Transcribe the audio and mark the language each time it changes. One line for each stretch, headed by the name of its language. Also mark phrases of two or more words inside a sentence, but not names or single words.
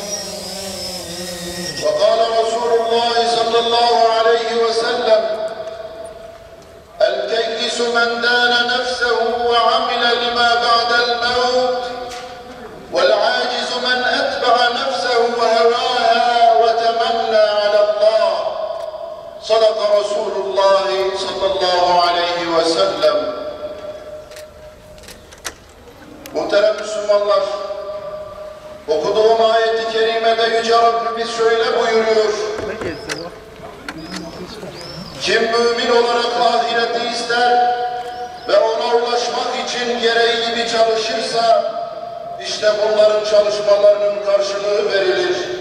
Arabic: وقال رسول الله صلى الله عليه وسلم الكيس من دان نفسه وعمل لما بعد الموت والعاجز من أتبع نفسه وهواها وتمنى على الله صدق رسول الله صلى الله عليه وسلم.
Turkish: Muhterem Müslümanlar, okuduğum ayet-i kerimede Yüce Rabbimiz şöyle buyuruyor. Kim mümin olarak ahireti ister ve ona ulaşmak için gereği gibi çalışırsa, İşte bunların çalışmalarının karşılığı verilir.